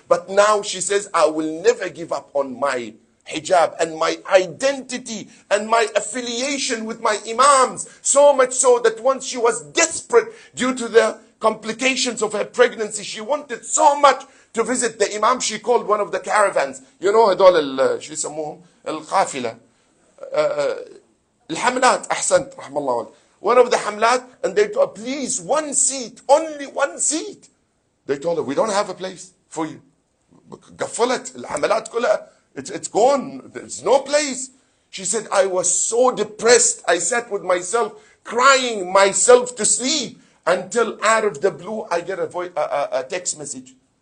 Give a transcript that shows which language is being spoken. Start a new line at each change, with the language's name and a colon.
English: But now she says, I will never give up on my hijab and my identity and my affiliation with my imams. So much so that once she was desperate due to the complications of her pregnancy, she wanted so much to visit the imam. She called one of the caravans. You know,
Arabic: هدول شو يسموهم القافلة الحملات أحسنت رحم الله والد.
English: One of the hamlat, and they told, please, one seat, only one seat. They told her, we don't have a place for you.
Arabic: قفلت الحملات كلها.
English: It's gone. There's no place. She said, I was so depressed. I sat with myself, crying myself to sleep, until out of the blue, I get a text message.